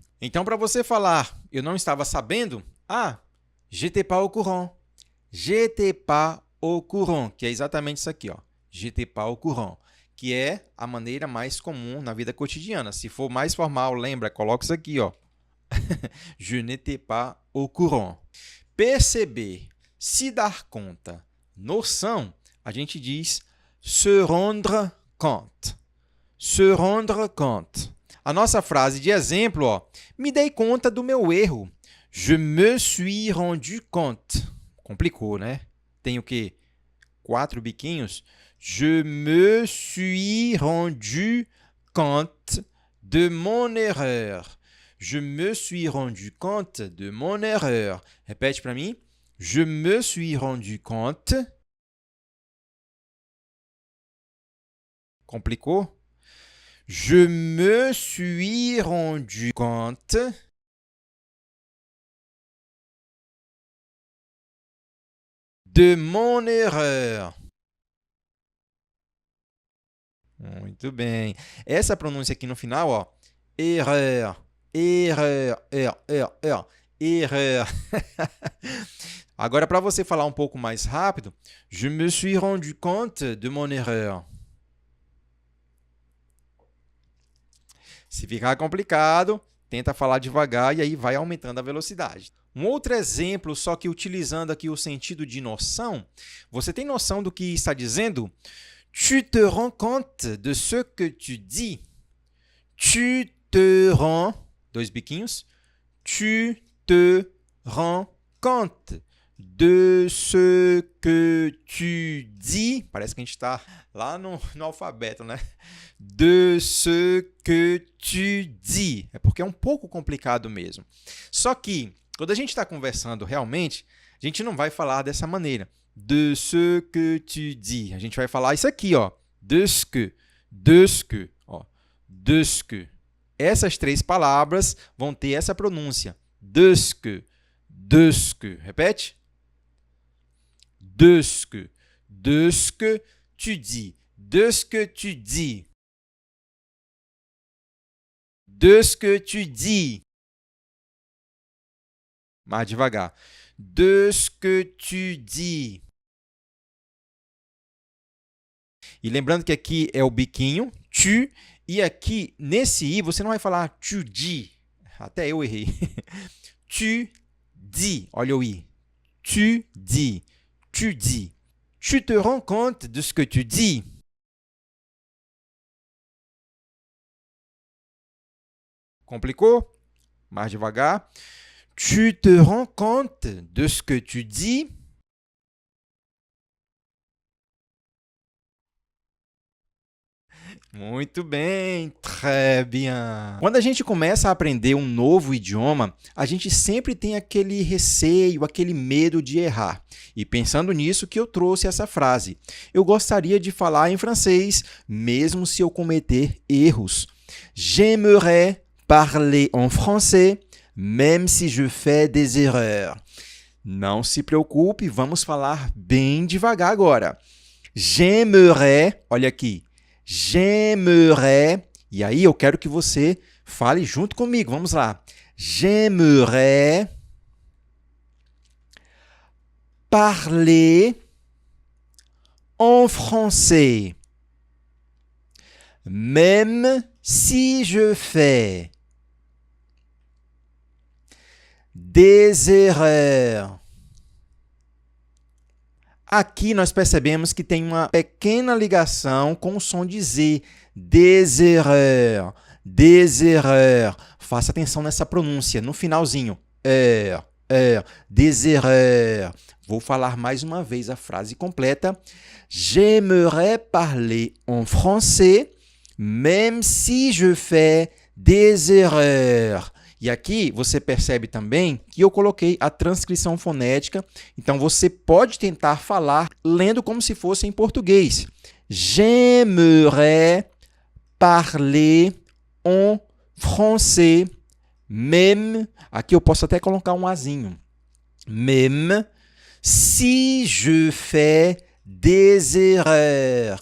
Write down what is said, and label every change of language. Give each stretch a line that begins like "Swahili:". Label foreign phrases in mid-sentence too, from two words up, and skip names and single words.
Portuguese: Então, para você falar, eu não estava sabendo,
French: j'étais pas au courant. J'étais pas au courant,
Portuguese: que é exatamente isso aqui, ó.
French: J'étais pas au courant,
Portuguese: que é a maneira mais comum na vida cotidiana. Se for mais formal, lembra, coloca isso aqui, ó.
French: Je n'étais pas au courant.
Portuguese: Perceber, se dar conta, noção, a gente diz
French: se rendre compte. Se rendre compte.
Portuguese: A nossa frase de exemplo, ó, me dei conta do meu erro.
French: Je me suis rendu compte.
Portuguese: Complicou, né? Tem o quê? 4 biquinhos.
French: Je me suis rendu compte de mon erreur. Je me suis rendu compte de mon erreur.
Portuguese: Repete para mim.
French: Je me suis rendu compte.
Portuguese: Complicou?
French: Je me suis rendu compte de mon erreur.
Portuguese: Muito bem. Essa pronúncia aqui no final, ó,
French: erreur, erreur, erreur.
Portuguese: Agora, para você falar um pouco mais rápido,
French: je me suis rendu compte de mon erreur.
Portuguese: Se ficar complicado, tenta falar devagar e aí vai aumentando a velocidade. Um outro exemplo, só que utilizando aqui o sentido de noção, você tem noção do que está dizendo?
French: Tu te rends compte de ce que tu dis. Tu te rends, 2 biquinhos, tu te rends compte de ce que tu dis.
Portuguese: Parece que a gente está lá no alfabeto, né?
French: De ce que tu dis.
Portuguese: É porque é um pouco complicado mesmo. Só que, quando a gente está conversando realmente, A gente não vai falar dessa maneira.
French: De ce que tu dis.
Portuguese: A gente vai falar isso aqui, ó.
French: De ce que. De ce que. Ó. De ce que.
Portuguese: Essas três palavras vão ter essa pronúncia.
French: De ce que. De ce que. Repete. De ce que. De ce que tu dis. De ce que tu dis. De ce que tu dis.
Portuguese: Mais devagar.
French: De ce que tu dis.
Portuguese: E lembrando que aqui é o biquinho, tu, e aqui, nesse i, você não vai falar
French: tu dis.
Portuguese: Até eu errei.
French: Tu dis.
Portuguese: Olha o i.
French: Tu dis. Tu dis. Tu te rends compte de ce que tu dis?
Portuguese: Complicou? Mais devagar.
French: Tu te rends compte de ce que tu dis?
Portuguese: Muito bem,
French: très bien.
Portuguese: Quando a gente começa a aprender um novo idioma, a gente sempre tem aquele receio, aquele medo de errar. E pensando nisso que eu trouxe essa frase. Eu gostaria de falar em francês, mesmo se eu cometer erros.
French: J'aimerais parler en français, même si je fais des erreurs.
Portuguese: Não se preocupe, vamos falar bem devagar agora. J'aimerais, olha aqui. J'aimerais, e aí eu quero que você fale junto comigo, vamos lá.
French: J'aimerais parler en français, même si je fais des erreurs.
Portuguese: Aqui nós percebemos que tem uma pequena ligação com o som de Z.
French: Des erreurs. Des erreurs.
Portuguese: Faça atenção nessa pronúncia, no finalzinho.
French: Des erreurs.
Portuguese: Vou falar mais uma vez a frase completa.
French: J'aimerais parler en français, même si je fais des erreurs.
Portuguese: E aqui você percebe também que eu coloquei a transcrição fonética, então você pode tentar falar lendo como se fosse em português.
French: J'aimerais parler en français, même,
Portuguese: aqui eu posso até colocar um azinho,
French: même si je fais des erreurs.